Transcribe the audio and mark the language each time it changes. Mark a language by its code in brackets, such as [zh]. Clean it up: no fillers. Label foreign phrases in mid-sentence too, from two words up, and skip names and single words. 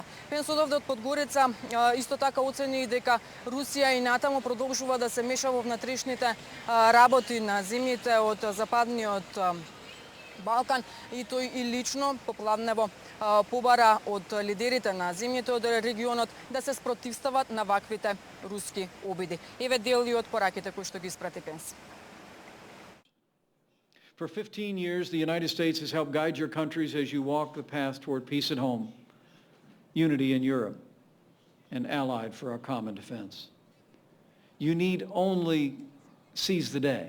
[mk] Пенс одовде од Подгорица исто така оцени дека Русија и натаму продолжува да се меша во внатрешните работи на земјите од Западниот Балкан и тој и лично попладнево побара од лидерите на земјите од регионот да се спротивстават на ваквите руски обиди. Еве дел и од пораките кои што ги испрати Пенс. [en] For 15 years, the United States has helped guide your countries as you walk the path toward peace at home, unity in Europe, and allied for our common defense. You need only seize the day.